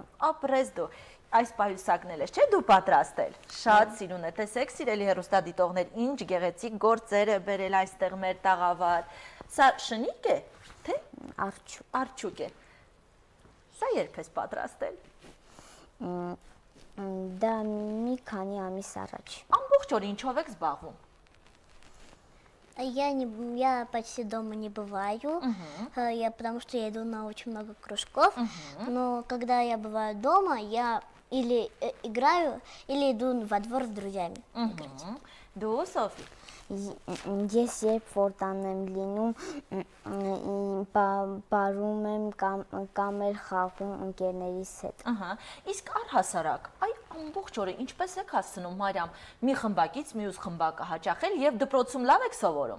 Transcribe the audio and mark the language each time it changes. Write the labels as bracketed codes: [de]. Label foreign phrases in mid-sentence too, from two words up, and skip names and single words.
[hy] Ապրես դու։ Այս պայուսակն ես, չէ՞ դու պատրաստել։ Շատ սիրուն է, տեսեք, սիրելի հեռուստադիտողներ, ինչ գեղեցիկ գործեր է բերել այստեղ մեր տաղավար։ Սա շնիկ է, թե արջուկ է։ Սա երբ ես պատրաստել։ Դա մի քանի ամիս առաջ։ Ամբողջ օր ինչով եք զբաղվում։ [ru] Я почти дома не бываю, потому что я иду на очень много кружков. Но когда я бываю дома, я или играю, или иду во двор с друзьями. [hy] Դու Սոֆի։ Ես երբ որ տան եմ լինում, բարում եմ կամ էլ խաղում ընկերներիս հետ։ Իսկ առհասարակ, այ ամբողջ օրը ինչպես եք հասցնում Մարիամ, մի խմբակից մյուս խմբակը հաճախել եւ դպրոցում լավ եք սովորում։